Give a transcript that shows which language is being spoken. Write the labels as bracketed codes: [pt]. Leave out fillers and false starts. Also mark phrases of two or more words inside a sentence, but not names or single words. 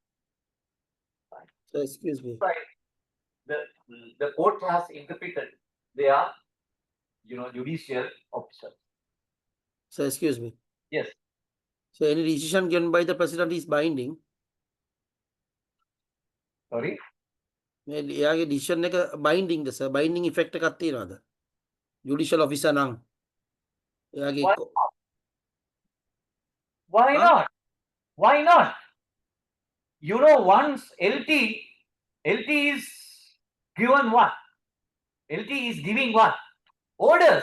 [en] So excuse me. Right. The court has interpreted they are, judicial officers. So excuse me. Yes. So any decision given by the president is binding. Sorry. [si] එයාගේ decision එක binding ද sir? [en] Binding effect [si] එකක් තියනවාද? [en] judicial officer nang. Lagi Why, ko. why Huh? not? Why not? You know, once LT is given what? LT is giving what? Orders.